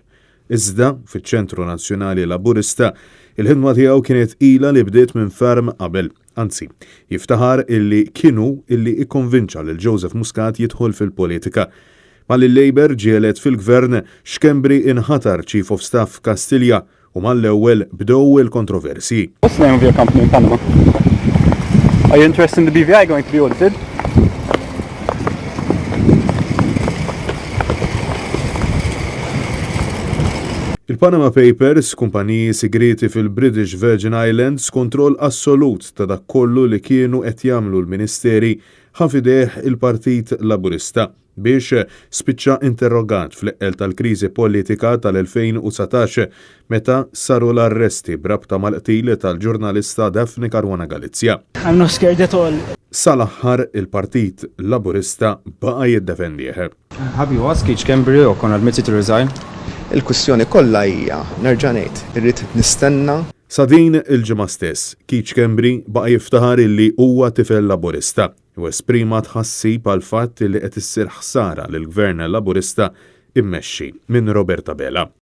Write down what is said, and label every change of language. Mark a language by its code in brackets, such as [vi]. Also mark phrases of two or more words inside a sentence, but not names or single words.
[mt] Iżda fiċ-Ċentru Nazzjonali Laburista il-ħidma tiegħu kienet ilha li bdiet minn ferm qabel. Anzi, jiftaħar illi kienu illi ikkonvinċa lil Joseph Muscat jidħol fil-politika. Mal-Labour ġielet fil-gvern Schembri inħatar [en] Chief of Staff [mt] Kastilja u mal-ewwel bdew il-kontroversi. [en] What's the name of your company in Panama? Are you interested in the BVI going to be audited? [mt] Il-Panama Papers, kumpaniji segreti fil-British Virgin Islands, kontroll assolut ta' dak kollu li kienu qed jagħmlu l-Ministeri ħafideħ il-Partit Laburista biex spiċċa interrogat fl-eqqel tal-kriżi politika tal-2019 meta saru l-arresti brabta mal-qtil tal-ġurnalista Daphne Caruana Galizia. [en] I'm not scared at all. [mt] Sal-aħħar il-Partit Laburista baqa' jiddefendih. [en] Have you asked Keith Schembri or kon admitted to resign? [mt] Il-kwistjoni kollha hija nerġa' ngħid, irrid nistenna. Sa din il-ġimgħa stess, Keith Schembri baqa' jiftaħar illi huwa tifel Laburista u esprima tħassib għal fatt li qed issir ħsara lill-Gvern Laburista immexxi minn Roberta Bela.